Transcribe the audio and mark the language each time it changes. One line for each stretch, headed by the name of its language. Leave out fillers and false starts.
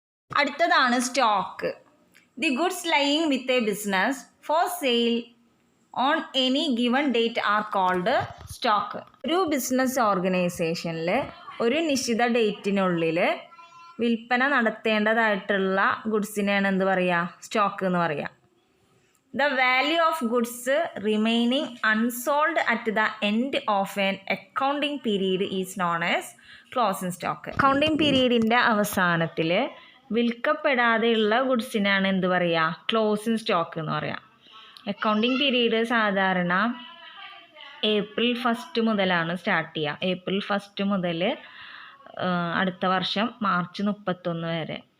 Malayalam: അടുത്തതാണ്
English: Stock. The goods lying with a business for sale on any given date are called stock.
Malayalam: ഒരു business ഓർഗനൈസേഷനിൽ ഒരു നിശ്ചിത ഡേറ്റിനുള്ളിൽ വിൽപ്പന നടത്തേണ്ടതായിട്ടുള്ള ഗുഡ്സിനെയാണ് എന്ത് പറയുക, സ്റ്റോക്ക് എന്ന് പറയുക.
English: The value of goods remaining unsold at the end of an accounting period is known as closing stock.
Malayalam: Accounting പീരീഡിൻ്റെ അവസാനത്തിൽ വിൽക്കപ്പെടാതെയുള്ള ഗുഡ്സിനാണ് എന്ത് പറയുക, ക്ലോസിങ് സ്റ്റോക്ക് എന്ന് പറയുക. അക്കൗണ്ടിങ് പീരീഡ് സാധാരണ April 1 മുതലാണ് സ്റ്റാർട്ട് ചെയ്യുക. April 1 മുതൽ അടുത്ത വർഷം March 31 വരെ.